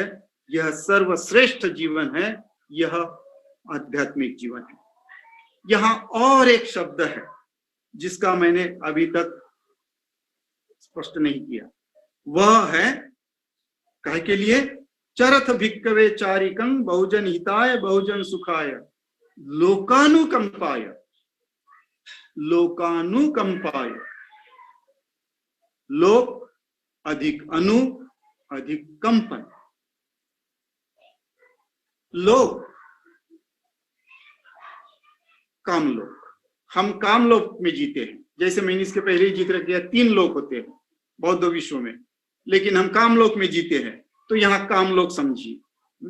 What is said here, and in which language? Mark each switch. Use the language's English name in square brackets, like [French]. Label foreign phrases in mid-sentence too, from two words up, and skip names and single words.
[Hindi] यह सर्वश्रेष्ठ जीवन है। यह आध्यात्मिक जीवन है। यहां और एक शब्द है जिसका मैंने अभी तक स्पष्ट नहीं किया। वह है काहे के लिए? [Pali] चरथ भिक्खवे चारिकं बहुजन हिताय बहुजन सुखाय। लोकानुकंपाय, लोकानुकंपाय, [Hindi] लोक अधिक अनु अधिक कंपन। लोक, कामलोक, हम कामलोक में जीते हैं। जैसे मैंने इसके पहले ही जिक्र किया, 3 लोक होते हैं बौद्ध विश्व में, लेकिन हम कामलोक में जीते हैं, तो यहां कामलोक समझिए।